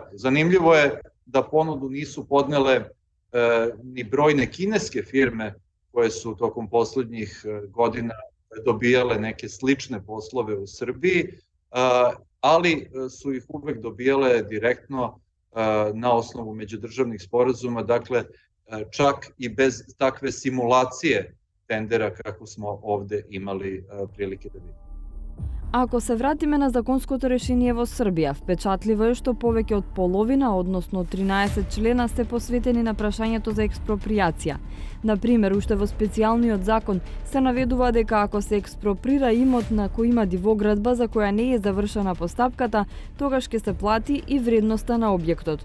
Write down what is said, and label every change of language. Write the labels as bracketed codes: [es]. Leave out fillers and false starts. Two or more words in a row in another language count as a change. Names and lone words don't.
[sr] Zanimljivo je da ponudu nisu podnele ni brojne kineske firme koje su tokom poslednjih godina dobijale neke slične poslove u Srbiji, ali su ih uvek dobijale direktno na osnovu međudržavnih sporazuma, dakle čak i bez takve simulacije tendera kako smo ovde imali prilike da vidimo. [mk] Ако се вратиме на законското решение во Србија, впечатливо е што повеќе од половина, односно 13 члена, се посветени на прашањето за експроприација. Например, уште во специјалниот закон се наведува дека ако се експроприра имот на кој има дивоградба за која не е завршена постапката, тогаш ќе се плати и вредноста на објектот.